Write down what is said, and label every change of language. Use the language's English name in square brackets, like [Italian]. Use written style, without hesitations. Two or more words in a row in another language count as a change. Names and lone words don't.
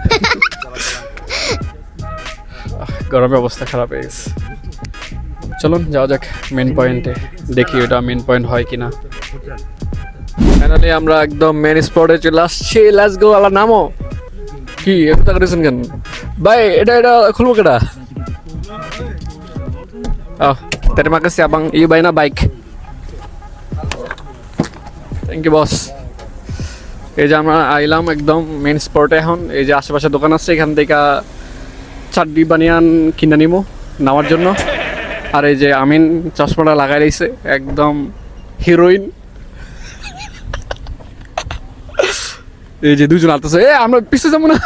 [Bangla] গরমে অবস্থা খারাপ হয়ে গেছে। চলুন যাওয়া যাক [English] main point, [Bangla] দেখি ওটা [English] main point [Bangla] হয় কিনা। ফাইনালি আমরা একদম [English] main spot [Bangla] চলে আসছি। [English] let's go, [Bangla] আলা নামো। কি এটা করেছেন কেন ভাই? এটা খুলবো কেটা? [Malay] terima kasih abang, iyo bay na bike. [English] thank you boss. [Bangla] এই যে আমরা আইলাম একদম [English] main spot. [Bangla] এখন এই যে আশেপাশে দোকান আছে, এখান থেকে চাড্ডি বানিয়ান কিনে নিবো নামার জন্য। আর এই যে আমিন চশমাটা লাগাই রয়েছে, একদম হিরোইন। এই যে 2 জন আসতেছে, আমরা পিছু যাবো না?